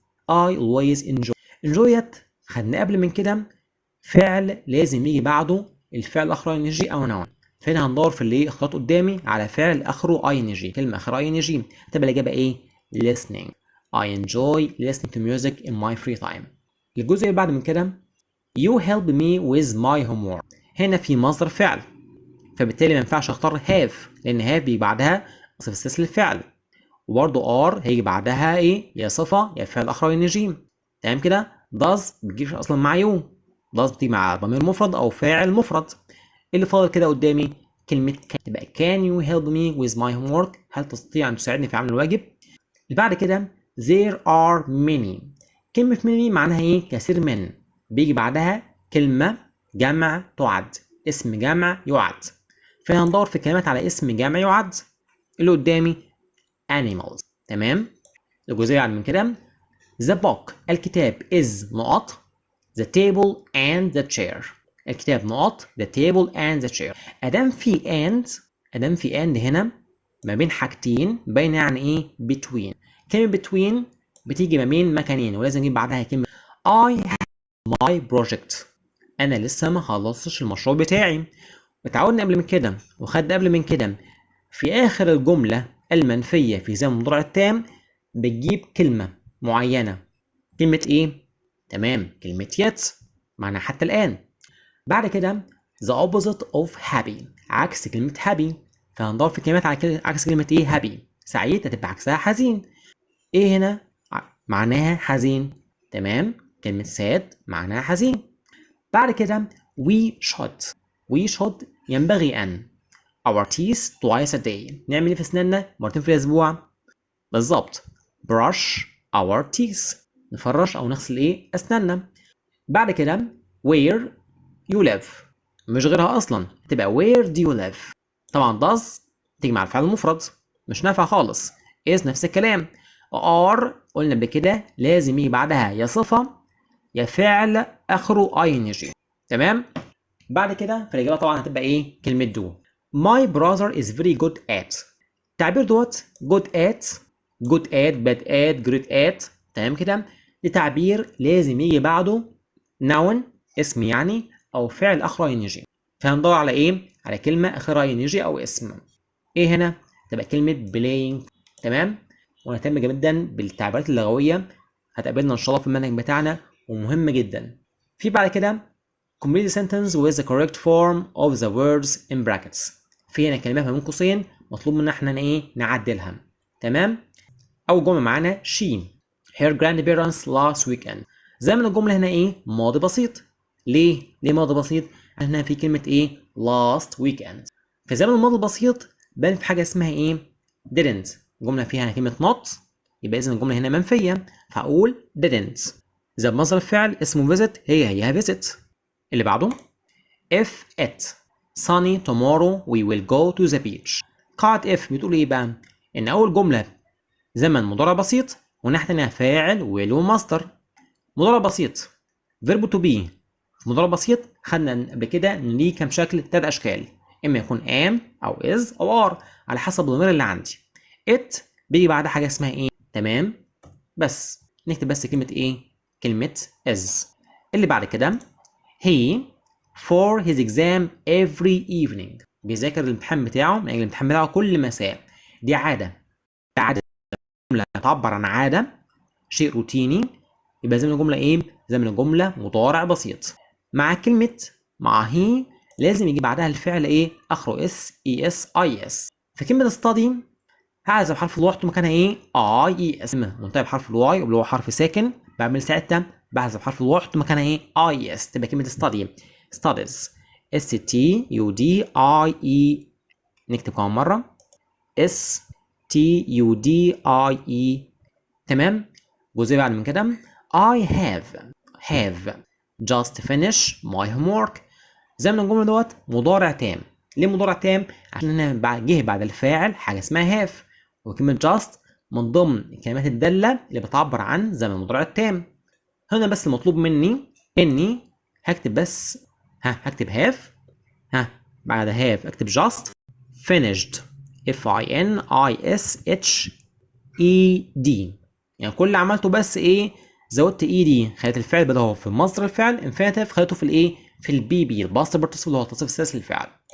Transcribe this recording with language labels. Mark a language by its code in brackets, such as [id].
[en] I always enjoy [ar] خدنا قبل من كده فعل لازم يجي بعده الفعل اخره ing او noun. فهنا هندور في اللي اخترت قدامي على فعل اخره ing، كلمه اخرها ing. تبقى الاجابه ايه؟ listening. [en] I enjoy listening to music in my free time. [ar] الجزء اللي بعد من كده [en] you help me with my homework. [ar] هنا في مصدر فعل، فبالتالي ما ينفعش اختار have لان have بيجي بعدها صفه استثناء للفعل، وبرضه are هيجي بعدها ايه؟ يا صفه يا فعل اخره ing. تمام كده؟ does بتجيش اصلا مع you. does بتيجي مع ضمير مفرد او فاعل مفرد. اللي فاضل كده قدامي كلمه can. تبقى [en] can you help me with my homework؟ [ar] هل تستطيع ان تساعدني في عمل الواجب؟ اللي بعد كده there are many. كلمه many معناها ايه؟ كثير من. بيجي بعدها كلمه جمع تعد، اسم جمع يعد. فهندور في كلمات على اسم جمع يعد. اللي قدامي animals. تمام؟ الجزئيه بعد من كده [en] the book [ar] الكتاب [en] is نقط the table and the chair. [ar] الكتاب نقط [en] the table and the chair. [ar] ادام في and هنا ما بين حاجتين باين يعني ايه؟ between. كلمة between بتيجي ما بين مكانين ولازم نجيب بعدها كلمة [en] I have my project. [ar] انا لسه ما خلصتش المشروع بتاعي. اتعودنا قبل من كده وخدنا قبل من كده في اخر الجملة المنفية في زمن المضارع التام بتجيب كلمة معينة. كلمة ايه؟ تمام، كلمة yet معناها حتى الآن. بعد كده [en] the opposite of happy [ar] عكس كلمة [en] happy. [ar] فهندور في كلمات على عكس كلمة ايه؟ happy. سعيد هتبقى عكسها حزين. ايه هنا؟ معناها حزين. تمام، كلمة sad معناها حزين. بعد كده [en] we should [ar] ينبغي أن [en] our teeth twice a day. [ar] نعمل ايه في أسناننا؟ مرتين في الأسبوع. بالظبط [en] brush our teeth [ar] نفرش او نغسل ايه؟ اسناننا. بعد كده [en] where you live [ar] مش غيرها اصلا، تبقى [en] where do you live. [ar] طبعا does تيجي مع الفعل المفرد مش نافع خالص. is نفس الكلام. are قلنا قبل كده لازم يجي بعدها يا صفه يا فعل اخره ing. تمام. بعد كده في الاجابه طبعا هتبقى ايه كلمه do. [en] My brother is very good at. [ar] التعبير دوت [en] good at bad at great at. [ar] تمام كده. ده تعبير لازم يجي بعده noun اسم يعني او فعل اخره ينجي. فهندور على ايه؟ على كلمه اخرها ينجي او اسم. ايه هنا؟ تبقى كلمه playing. تمام. ونهتم جدا بالتعبيرات اللغويه، هتقابلنا ان شاء الله في المنهج بتاعنا ومهمه جدا. في بعد كده [en] complete the sentence with the correct form of the words in brackets. [ar] في هنا كلمات ما بين قوسين مطلوب منا احنا ايه نعدلها. تمام. اول جمله معانا [en] she her grandparents last weekend. [ar] زمن الجمله هنا ايه ماضي بسيط. ليه ماضي بسيط؟ عشان هنا في كلمه ايه last weekend. في زمن الماضي البسيط بان في حاجه اسمها ايه didn't. الجمله فيها كلمه not، يبقى اذا الجمله هنا منفيه، فاقول didn't. اذا مصدر الفعل اسمه visit هي visit. اللي بعده [en] if it sunny tomorrow we will go to the beach. [ar] قاعدة if بتقول ايه بقى؟ ان اول جملة زمن مضارع بسيط ونحت انها فاعل will ومصدر. مضارع بسيط [en] verb to be. [ar] مضارع بسيط خدنا قبل كده ان ليه كام شكل، 3 اشكال، اما يكون am او is او are على حسب الضمير اللي عندي. it بيجي بعدها حاجة اسمها ايه؟ تمام. بس نكتب بس كلمة ايه؟ كلمة is. اللي بعد كده [en] he for his exam every evening. [ar] بيذاكر الامتحان بتاعه من اجل الامتحان بتاعه كل مساء. دي عادة جملة تعبر عن عادة، شيء روتيني. يبقى زمن الجملة ايه؟ زمن الجملة مضارع بسيط. مع he لازم يجي بعدها الفعل ايه؟ اخره s es is. في كلمة study هعزف حرف الواي وأحط مكانها ايه؟ I es. منتهي بحرف الواي واللي هو حرف ساكن، بعمل ساعتها بحذف حرف الواي وأحط مكانها ايه؟ I es. تبقى كلمة [en] study studies s t u d i e. [ar] نكتب كمان مرة [en] s t u d i e. [ar] تمام. جزء بعد من كده [en] I have just finished my homework. [ar] زمن الجملة دوت مضارع تام. ليه مضارع تام؟ عشان هنا جه بعد الفاعل حاجة اسمها have، وكلمة just من ضمن الكلمات الدالة اللي بتعبر عن زمن المضارع التام. هنا بس المطلوب مني اني هكتب بس هكتب have، بعد have اكتب just finished f i n i s h e d. يعني كل اللي عملته بس ايه؟ زودت اي دي، خليت الفعل بدل هو في مصدر الفعل infinitive خليته في الايه؟ في البي بي الباست بارتيسيبل اللي هو التصريف الثالث للفعل.